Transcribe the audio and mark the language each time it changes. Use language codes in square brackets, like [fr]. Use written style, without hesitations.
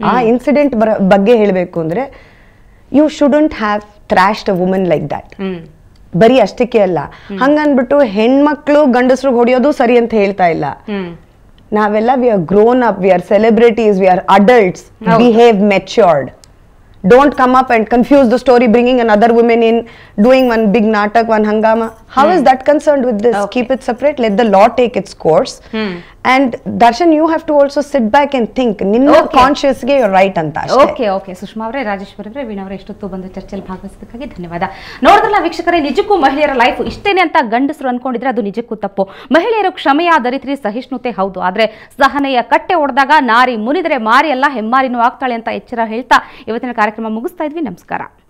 [kn] ಆ ಇನ್ಸಿಡೆಂಟ್ ಬಗ್ಗೆ ಹೇಳಬೇಕು ಅಂದ್ರೆ [en] You shouldn't have thrashed a woman like that. [kn] ಬರೀ ಅಷ್ಟಕ್ಕೆ ಅಲ್ಲ, ಹಂಗನ್ಬಿಟ್ಟು ಹೆಣ್ಮಕ್ಳು ಗಂಡಸ್ರಿಗೆ ಹೊಡೆಯೋದು ಸರಿ ಅಂತ ಹೇಳ್ತಾ ಇಲ್ಲ. ನಾವೆಲ್ಲ [en] We are grown up, we are celebrities, we are adults, behave matured. Don't come up and confuse the story, bringing another woman in, doing one big natak, one hangama. How is that concerned with this? Okay. Keep it separate. Let the law take its course. And Darshan, you have to also sit back and think. [kn] Ninna conscious ge [en] you're right [kn] anta ashte. [en] Okay. [kn] Sushma ಅವರೇ, ರಾಜೇಶ್ವರಿ ಅವರೇ, ವೀಣಾ ಅವರೇ, ಎಷ್ಟೊತ್ತು ಬಂದು ಚರ್ಚೆಯಲ್ಲಿ ಭಾಗವಹಿಸಿದ್ದಕ್ಕಾಗಿ ಧನ್ಯವಾದ. ನೋಡಿದ್ರಲ್ಲ ವೀಕ್ಷಕರೇ, ನಿಜಕ್ಕೂ ಮಹಿಳೆಯರ ಲೈಫ್ ಇಷ್ಟೇನೆ ಅಂತ ಗಂಡಸರು ಅನ್ಕೊಂಡಿದ್ರೆ ಅದು ನಿಜಕ್ಕೂ ತಪ್ಪು. ಮಹಿಳೆಯರು ಕ್ಷಮೆಯ ದರಿತ್ರಿ, ಸಹಿಷ್ಣುತೆ ಹೌದು, ಆದ್ರೆ ಸಹನೆಯ ಕಟ್ಟೆ ಒಡೆದಾಗ ನಾರಿ ಮುನಿದರೆ ಮಾರಿ ಅಲ್ಲ ಹೆಮ್ಮಾರಿನೂ ಆಗ್ತಾಳೆ ಅಂತ ಎಚ್ಚರ ಹೇಳ್ತಾ ಇವತ್ತಿನ ಕಾರ್ಯಕ್ರಮ ಮುಗಿಸ್ತಾ ಇದ್ವಿ. ನಮಸ್ಕಾರ.